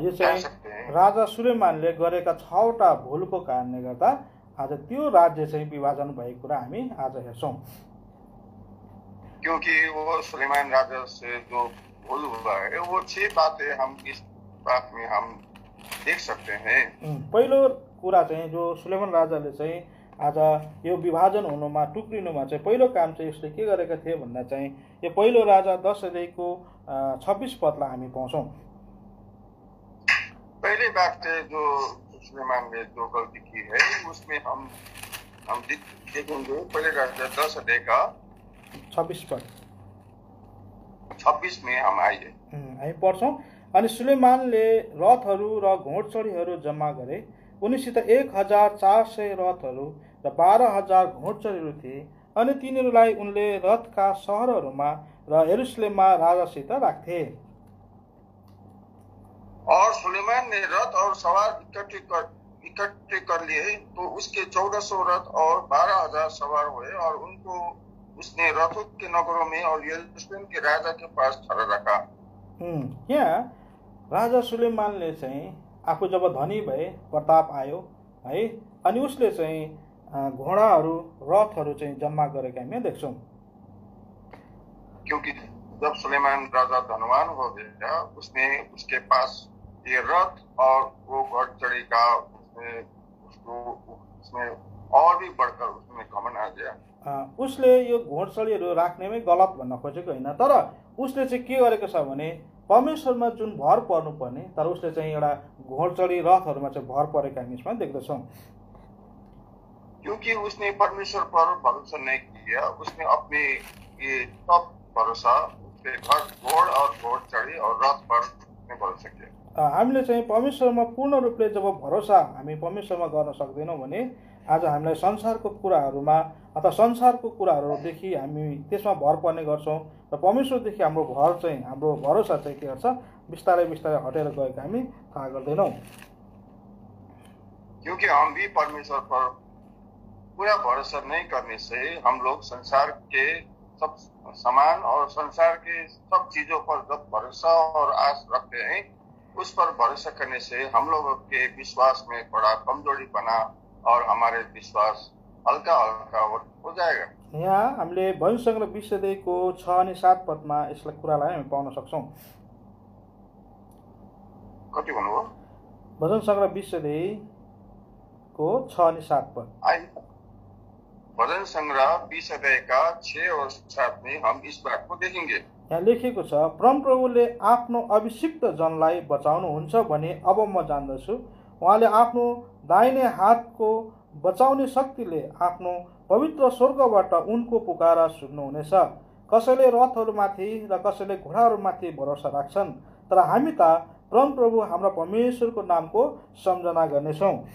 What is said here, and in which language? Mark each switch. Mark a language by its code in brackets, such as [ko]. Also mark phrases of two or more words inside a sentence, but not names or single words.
[ne] यो चाहिँ राजा सुलेमानले गरेका 6वटा भूलको कारणले गर्दा आज त्यो राज्य चाहिँ विभाजन भएको कुरा हामी आज हेर्छौँ। [hi] क्योंकि वो सुलेमान राजा से जो भूल हुआ है वो 6 बातें हम इस बात में हम देख सकते हैं। [ne] पहिलो कुरा चाहिँ जो सुलेमान राजाले चाहिँ आज यो विभाजन हुनुमा टुक्रिनुमा चाहिँ पहिलो काम चाहिँ उसले के गरेका थिए भन्दा चाहिँ यो पहिलो राजा 10 अध्यायको 26 पदलाई हामी पाउँछौँ। [hi] पहली बात जो सुलेमान ने जो गलती की है उसमें हम देखेंगे पहले राजा 10 अध्याय का 26 पद 26 में हम आइए [ne] हामी पढ्छौँ। अनि सुलेमानले रथहरू र घोडचढीहरू जम्मा गरे, उनीसित 1400 रथहरू र 12,000 घोडचढीहरू थिए अनि तिनीहरूलाई उनले रथका सहरहरूमा र यरुशलेममा राजासित राख्थे। [hi] और सुलेमान ने रथ और सवार इकट्ठे कर लिए तो उसके 1400 रथ और 12,000 सवार हुए और उनको उसने रथों के नगरों में और यरुशलेम के राजा के पास खड़ा रखा। [ne] यहाँ राजा सुलेमानले चाहिँ आफू जब धनी भए, प्रताप आयो है, अनि उसले चाहिँ घोडाहरू रथहरू चाहिँ जम्मा गरेका हामी देख्छौँ। [hi] क्योंकि जब सुलेमान राजा धनवान हो गया उसने उसके पास ये रथ और वो घोड़चढ़ी का उसमें और भी बढ़कर उसमें घमंड आ गया। [ne] उसले यो घोडचढीहरू राख्नेमै गलत भन्न खोजेको होइन, तर उसले चाहिँ के गरेको छ भने परमेश्वरमा जुन भर पर्नुपर्ने तर उसले चाहिँ एउटा घोडचढी रथहरूमा चाहिँ भर परेका हामी यसमा देख्दछौँ। [hi] क्योंकि उसने परमेश्वर पर भरोसा नहीं किया, उसने अपने ये सब भरोसा उसके घोड़ और घोड़चढ़ी और रथ पर भरोसा किया। [ne] हामीले चाहिँ परमेश्वरमा पूर्ण रूपले जब भरोसा हामी परमेश्वरमा गर्न सक्दैनौँ भने आज हामीलाई संसारको कुराहरूमा अथवा संसारको कुराहरूदेखि हामी त्यसमा भर पर्ने गर्छौँ र परमेश्वरदेखि हाम्रो भरोसा चाहिँ के गर्छ बिस्तारै बिस्तारै हटेर गएको हामी थाहा गर्दैनौँ। [hi] क्योंकि हम भी परमेश्वर पर पूरा भरोसा नहीं करने से हम लोग संसार के सब सामान और संसार के सब चीजों पर जब भरोसा और आस रखते हैं उस पर भरोसा करने से हम लोगों के विश्वास में बड़ा कमजोरी बना और हमारे विश्वास हल्का हल्का हो जाएगा। [ne] यहाँ हामीले भजन सङ्ग्रह 20 अध्यायको 6 अनि 7 पदमा यसलाई कुरालाई हामी पाउन सक्छौँ। कति भन्नुभयो? भजन सङ्ग्रह 20 अध्यायको 6 अनि 7 पद। [hi] भजन संग्रह 20 अध्याय का 6 और 7 में हम इस बात को देखेंगे। [ne] यहाँ लेखिएको छ, परमप्रभुले आफ्नो अभिषिक्त जनलाई बचाउनुहुन्छ भने अब म जान्दछु। उहाँले आफ्नो दाहिने हातको बचाउने शक्तिले आफ्नो पवित्र स्वर्गबाट उनको पुकारा सुन्नुहुनेछ। कसैले रथहरूमाथि र कसैले घोडाहरूमाथि भरोसा राख्छन्, तर हामी त परमप्रभु हाम्रा परमेश्वरको नामको सम्झना गर्नेछौँ।